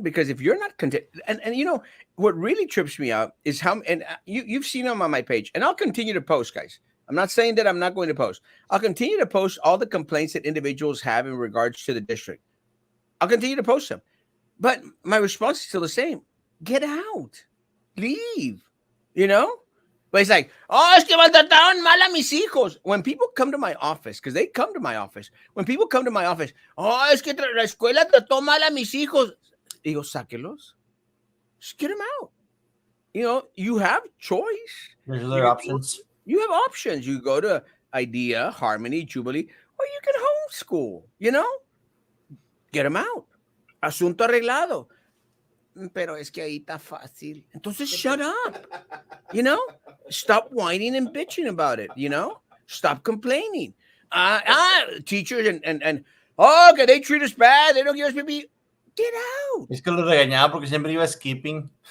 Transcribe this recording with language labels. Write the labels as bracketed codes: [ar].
[en] Because if you're not content, and what really trips me out is how, and you've seen them on my page, and I'll continue to post, guys. I'm not saying that I'm not going to post. I'll continue to post all the complaints that individuals have in regards to the district. I'll continue to post them. But my response is still the same. Get out. Leave. But it's like, oh, [es] es que maltrataron mal a mis hijos. [en] When people come to my office, because they come to my office, when people come to my office, oh, [es] es que la escuela trató mal a mis hijos. Digo, sáquelos. [en] Just get them out. You have choice. There's other options. You have options. You go to Idea, Harmony, Jubilee, or you can homeschool, Get them out. [es] Asunto arreglado. Pero es que ahí está fácil. Entonces, [en] shut up. Stop whining and bitching about it. Stop complaining. Teachers and okay, they treat us bad. They don't give us PP. Get out. [es] Es que lo regañaba porque siempre iba skipping.